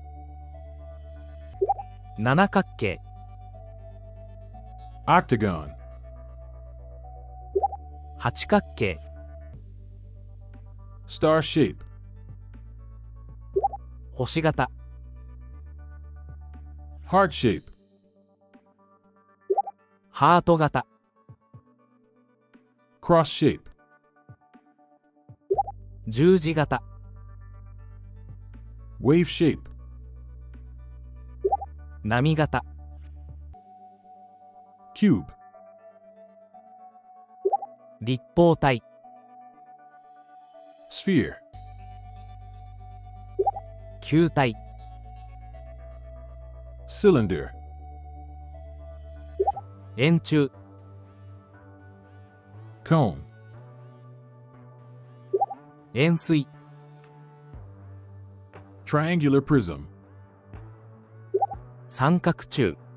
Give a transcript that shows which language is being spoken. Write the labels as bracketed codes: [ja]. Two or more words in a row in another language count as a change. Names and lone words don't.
[ja] 七角形、 [en] Octagon. [ja] 八角形、 [en] Star shape. [ja] 星型、 [en] Heart shape. [ja] ハート型、 [en] Cross shape. [ja] 十字型、 [en] Wave shape. [ja] 波型、 [en] Cube. [ja] 立方体、 [en] Sphere. [ja] 球体、 [en] Cylinder. [ja] 円柱、 [en] Cone. [ja] 円錐、 [en] Triangular prism. [ja] 三角柱、